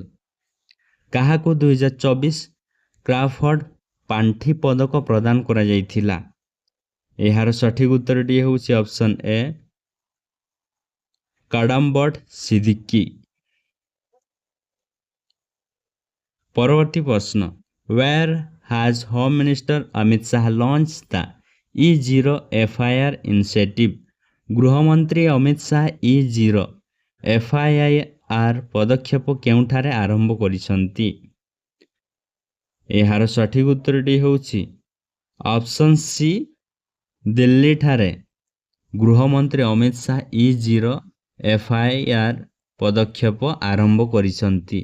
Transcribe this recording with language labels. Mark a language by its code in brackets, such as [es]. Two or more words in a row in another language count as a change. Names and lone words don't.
[or] କାହାକୁ 2024 କ୍ରାଉଫୋର୍ଡ ପାଣ୍ଠି ପଦକ ପ୍ରଦାନ କରାଯାଇଥିଲା? ଏହାର ସଠିକ ଉତ୍ତରଟି ହେଉଛି [en] option A [or] କାଡାମ୍ବଟ୍ ସିଦ୍ଦିକୀ। ପରବର୍ତ୍ତୀ ପ୍ରଶ୍ନ, [en] where has Home Minister ଅମିତ ଶାହା launched the E0 FIR initiative? [or] ଗୃହମନ୍ତ୍ରୀ ଅମିତ ଶାହା E0 FIR ପଦକ୍ଷେପ କେଉଁଠାରେ ଆରମ୍ଭ କରିଛନ୍ତି? ଏହାର ସଠିକ ଉତ୍ତରଟି ହେଉଛି [en] option C [or] ଦିଲ୍ଲୀଠାରେ ଗୃହମନ୍ତ୍ରୀ ଅମିତ ଶାହା E0 FIR ପଦକ୍ଷେପ ଆରମ୍ଭ କରିଛନ୍ତି।